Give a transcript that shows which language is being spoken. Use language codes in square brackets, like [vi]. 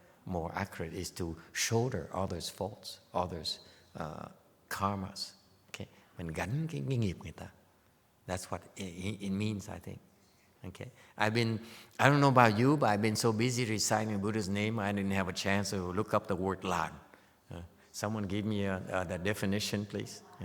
[en] more accurate is to shoulder others' faults, others' karmas. [vi] Okay, mình gánh cái nghiệp người ta. [en] That's what it means, I think. Okay, I don't know about you, but I've been so busy reciting Buddha's name, I didn't have a chance to look up the word làn. Someone give me the definition, please.